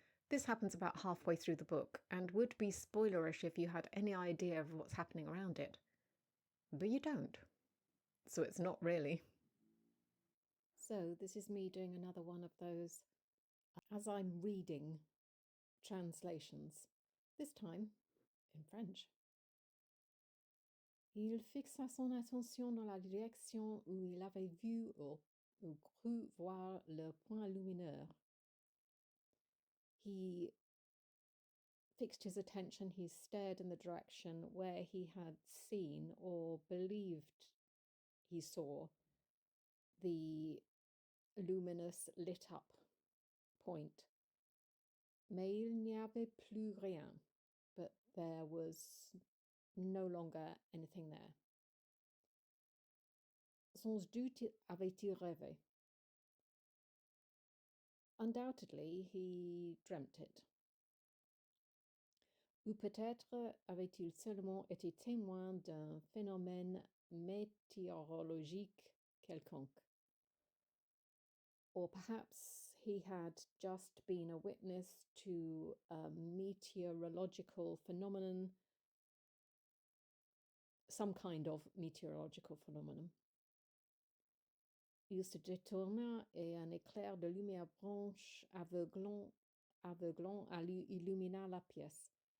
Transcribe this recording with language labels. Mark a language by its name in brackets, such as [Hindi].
[English] This happens about halfway through the book, and would be spoilerish if you had any idea of what's happening around it. But you don't. So it's not really. So this is me doing another one of those, as I'm reading, translations. This time in French. [French] Il fixa son attention dans la direction où il avait vu ou cru voir le point lumineux. [English] He fixed his attention, he stared in the direction where he had seen or believed he saw the luminous lit up point. [French] Mais il n'y avait plus rien, [English] but there was no longer anything there. [French] Sans doute avait-il rêvé. [English] Undoubtedly, he dreamt it. [French] Ou peut-être avait-il seulement été témoin d'un phénomène météorologique quelconque. [English] Or perhaps he had just been a witness to a meteorological phenomenon, some kind of meteorological phenomenon. [French] Il se détourna et un éclair de lumière blanche aveuglant illumina la pièce.